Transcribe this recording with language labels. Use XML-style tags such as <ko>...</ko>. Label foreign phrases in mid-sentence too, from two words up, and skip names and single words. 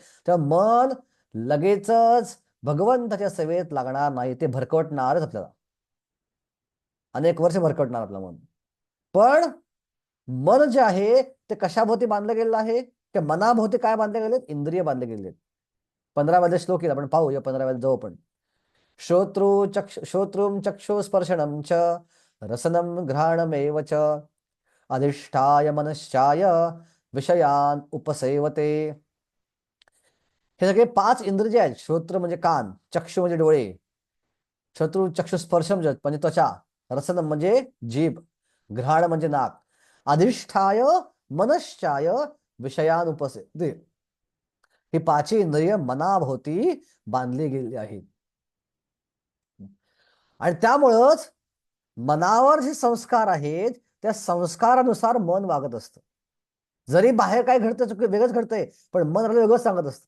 <mr>तेव्हा मन लगेचच भगवंताच्या सेवेत लागणार नाही, ते भरकटणारच आपल्याला, अनेक वर्ष भरकटणार आपलं मन. पण मन जे आहे ते कशाभोवती बांधलं गेलेलं आहे? त्या मनाभोवती काय बांधले गेलेत? इंद्रिय बांधले गेलेत. 15व्या श्लोक येईल, आपण पाहूया. 15व्या जाऊ आपण.</mr> <sa>श्रोत्रुम चक्षुस्पर्शनम च रसनम घ्राणमेव च अधिष्ठाय मनश्चाय विषयान उपसेवते.</sa> <mr>हे सगळे 5 इंद्रिय जे आहेत, श्रोत्र म्हणजे कान, चक्षु म्हणजे डोळे, चक्षुस्पर्शम म्हणजे त्वचा, रसनम म्हणजे जीभ, घ्राण म्हणजे नाक,</mr> <sa>अधिष्ठाय मनश्चाय विषयान उपसेवते.</sa> <mr>ही 5 इंद्रिय मनाभोवती बांधली गेली आहेत. आणि त्यामुळंच मनावर जे संस्कार आहेत त्या संस्कारानुसार मन वागत असतं. जरी बाहेर काय घडतं, वेगळंच घडतंय, पण मन आपल्याला वेगळंच सांगत असतं.</mr>